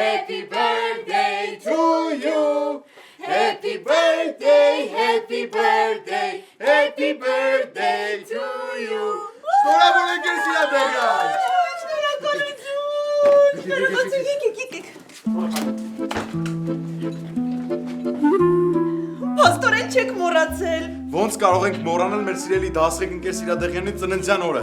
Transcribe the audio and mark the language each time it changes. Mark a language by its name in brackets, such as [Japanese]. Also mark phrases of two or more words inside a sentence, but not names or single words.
[English] Happy birthday to you. Happy birthday, happy birthday, happy birthday to you. [Armenian] Շնորհավոր եք Սիրադեղյան։ Պաստորեն չեք մոռացել։ Ոնց կարող ենք մոռանալ մեր սիրելի դասղեկ ընկեր Սիրադեղյանի ծննդյան օրը։